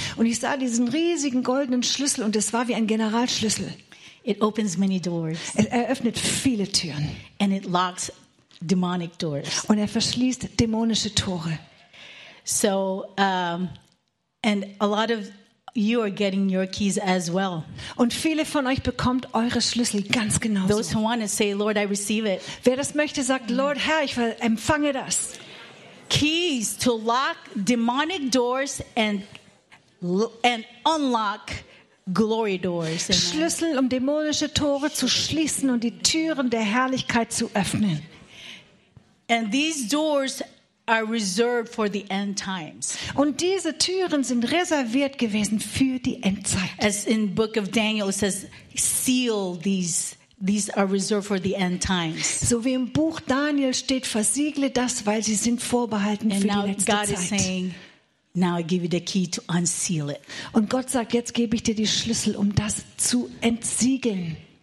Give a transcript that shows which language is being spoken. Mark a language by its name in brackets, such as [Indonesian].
[German] Und ich sah diesen riesigen goldenen Schlüssel und es war wie ein Generalschlüssel. [English] It opens many doors. [German] Es eröffnet viele Türen. [English] And it locks demonic doors. [German] Und verschließt dämonische Tore. [English] So, and a lot of you are getting your keys as well. [German] Und viele von euch bekommt eure Schlüssel ganz genauso. [English] Those who want it say, Lord, I receive it. [German] Wer das möchte, sagt, Lord, Herr, ich empfange das. [English] Keys to lock demonic doors and unlock glory doors. [German] Schlüssel, um dämonische Tore zu schließen und die Türen der Herrlichkeit zu öffnen. [English] And these doors are reserved for the end times. [German] Und diese Türen sind reserviert gewesen für die Endzeit. [English] As in Book of Daniel it says, seal these These are reserved for the end times. [German] So wie im Buch Daniel steht, versiegle das, weil sie sind vorbehalten [English] and [German] für die letzte [English] God [German] Zeit. [English] Is saying, now I give you the key to unseal it. [German] Und Gott sagt, jetzt gebe ich dir die Schlüssel, um das zu entsiegeln.